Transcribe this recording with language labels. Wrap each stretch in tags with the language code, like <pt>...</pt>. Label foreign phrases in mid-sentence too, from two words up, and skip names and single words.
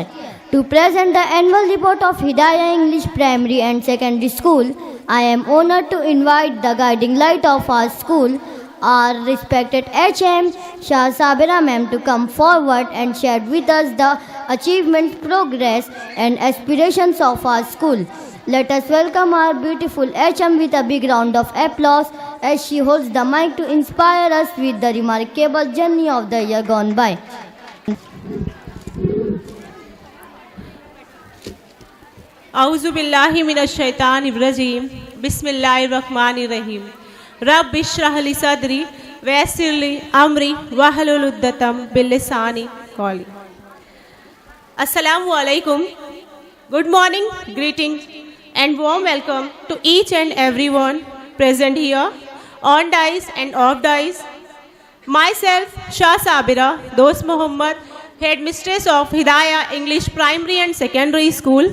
<en>To present the annual report of Hidayah English Primary and Secondary School, I am honored to invite the guiding light of our school, our respected HM Shah Sabira ma'am to come forward and share with us the achievement, progress and aspirations of our school. Let us welcome our beautiful HM with a big round of applause as she holds the mic to inspire us with the remarkable journey of the year gone by.</en> <ar>أعوذ بالله من الشيطان الرجيم بسم الله الرحمن الرحيم رب اشرح لي صدري ويسر لي أمري واحلل عقدة بلساني قولي. السلام عليكم.</ar> <en>Good morning, greeting and warm welcome to each and everyone present here on dais and off dais. Myself Shah Sabira Dost Muhammad, Headmistress of Hidayah English Primary and Secondary School.</en>